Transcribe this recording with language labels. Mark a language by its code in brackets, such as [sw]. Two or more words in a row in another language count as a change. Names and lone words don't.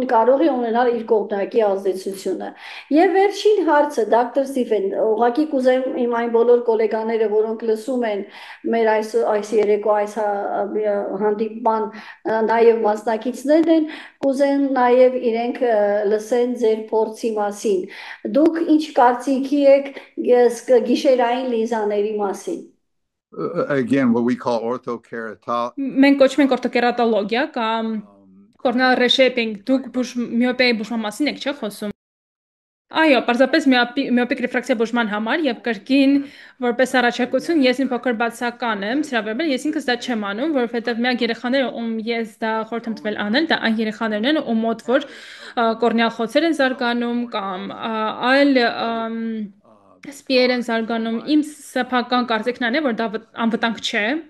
[hy] կարող է ունենալ իր կողմնակի ազդեցությունը։ Եվ վերջին հարցը, դոկտոր Ստիվեն, ուղղակի կուզեմ իմ այն բոլոր գոլեգաները, որոնք լսում են մեր այս երեկո այս հանդիպման նաև մասնակիցներն են, կուզեն նաև իրենք լսեն ձեր փորձի մասին։ Դուք ինչ կարծիքի եք գիշերային լինզաների մասին։ [en] Again, what we call orthokeratology. [hy] Մենք կոչում ենք օրթոկերատոլոգիա կամ [en] corneal reshaping, [hy] դուք միոպիայի բուժման մասին եք, չէ՞ խոսում։ Այո, պարզապես միոպիկ ռեֆրակցիա բուժման համար եւ կրկին որպես առաջարկություն ես իմ փոքր բացական եմ, սրա վերաբերյալ ես ինքս դա չեմ անում, որովհետեւ միակ երեխաները ում ես դա խորհուրդ եմ տվել անել, դա այն երեխաներն են, ում մոտ որ կորնեալ խոցեր են զարգանում կամ այլ սպիեր են զարգանում, իմ սեփական կարծիքն այն է, որ դա անվտանգ չէ։